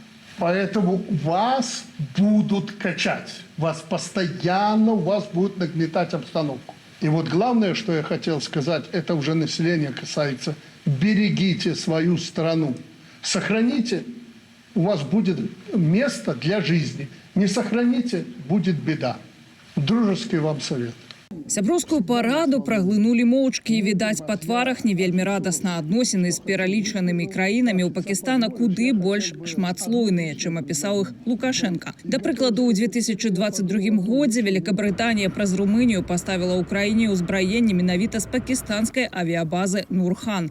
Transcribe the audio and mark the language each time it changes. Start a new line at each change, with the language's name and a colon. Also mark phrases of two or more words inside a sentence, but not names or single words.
Russian: Поэтому вас будут качать, вас постоянно, вас будут нагнетать обстановку. И вот главное, что я хотел сказать, это уже население касается. Берегите свою страну, сохраните, у вас будет место для жизни. Не сохраните, будет беда. Дружеский вам совет.
Belarusian: Сяброўскую параду праглынулі моўчкі, відаць, па тварах не вельмі радасна. Адносіны з пералічанымі краінамі ў Пакістана куды больш шматслойныя, чым апісаў іх Лукашенка. Да прыкладу, у 2022 годзе Великабрытанія праз Румынію паставіла ўкраіне ўзбраенне менавіта з пакістанскай авіябазы Нурхан.